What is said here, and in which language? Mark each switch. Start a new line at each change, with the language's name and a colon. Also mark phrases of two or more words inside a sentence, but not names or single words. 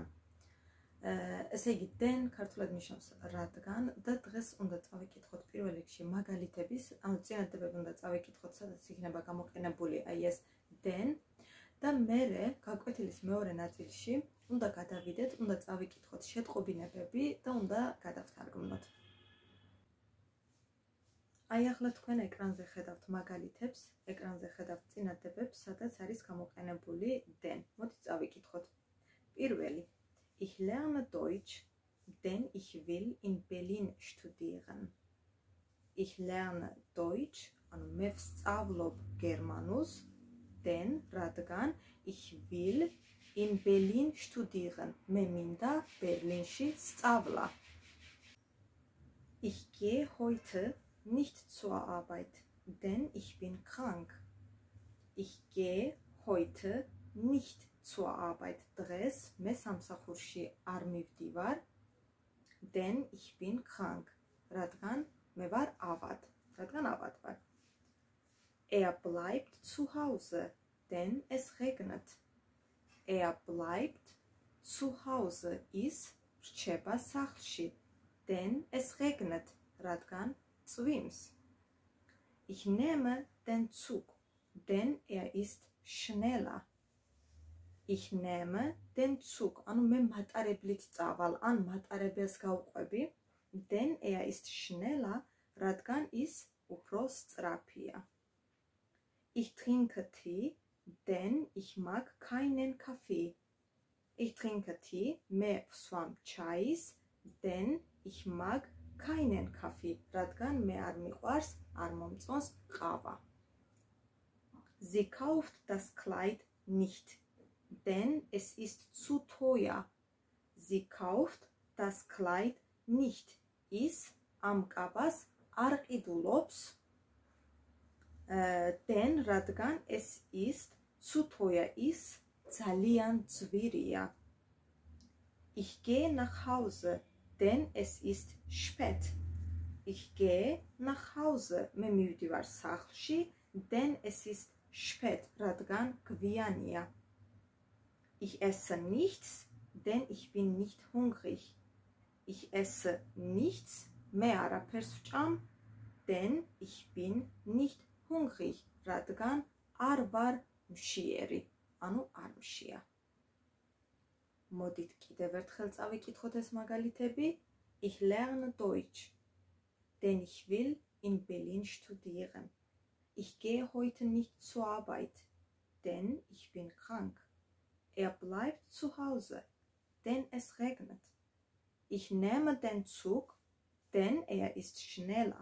Georgian: ესე იგი denn ქართულად ნიშნავს რადგან და დღეს უნდა წავიკითხოთ პირველ რიგში მაგალითების, ანუ წინადადებები უნდა წავიკითხოთ, სადაც იქნება გამოყენებული აი ეს denn და მერე გაკვეთილის მეორე ნაწილში უნდა გადავიდეთ, უნდა წავიკითხოთ შეტყობინებები და უნდა გადავთარგმნოთ. აი ახლა თქვენ ეკრანზე ხედავთ მაგალითებს, ეკრანზე ხედავთ წინადადებებს, სადაც არის გამოყენებული denn. მოდით წავიკითხოთ. პირველი.
German: Ich lerne Deutsch, denn ich will in Berlin studieren. Ich lerne Deutsch,
Georgian: ანუ მე ვსწავლობ გერმანულს,
German: denn რადგან ich will in Berlin studieren.
Georgian: მე მინდა ბერლინში სწავლა.
German: Ich gehe heute nicht zur Arbeit, denn ich bin krank. Ich gehe heute nicht zur Arbeit.
Georgian: Დღეს მე სამსახურში არ მივდივარ,
German: denn ich bin krank.
Georgian: რადგან მე ვარ ავად. რადგან ავად ვარ.
German: Er bleibt zu Hause, denn es regnet. Er bleibt zu Hause.
Georgian: ის რჩება სახლში,
German: denn es regnet.
Georgian: რადგან წვიმს.
German: Ich nehme den Zug, denn er ist schneller. Ich nehme den Zug,
Georgian: ანუ მე მატარებლით წავალ, ან მატარებელს გავყვები,
German: denn er ist schneller,
Georgian: რადგან ის უფრო სწრაფია.
German: Ich trinke Tee, denn ich mag keinen Kaffee. Ich trinke Tee,
Georgian: მე ვსვამ ჩაის,
German: denn ich mag keinen Kaffee,
Georgian: რადგან მე არ მიყვარს, არ მომწონს ყავა.
German: Sie kauft das Kleid nicht, denn es ist zu teuer. Sie kauft das Kleid nicht.
Georgian: ის ამ კაბას არ ყიდულობს,
German: denn რადგან es ist zu teuer,
Georgian: ის ძალიან ძვირია.
German: Ich gehe nach Hause, denn es ist spät. Ich gehe nach Hause.
Georgian: მე მივდივარ სახლში,
German: denn es ist spät.
Georgian: რადგან გვიანია.
German: Ich esse nichts, denn ich bin nicht hungrig. Ich esse nichts,
Georgian: მე არაფერს ვჭამ,
German: denn ich bin nicht hungrig.
Georgian: რადგან არ ვარ მშიერი, ანუ არ მშია. მოდით კიდევ ერთხელ წავიკითხოთ ეს მაგალითები.
German: Ich lerne Deutsch, denn ich will in Berlin studieren. Ich gehe heute nicht zur Arbeit, denn ich bin krank. Er bleibt zu Hause, denn es regnet. Ich nehme den Zug, denn er ist schneller.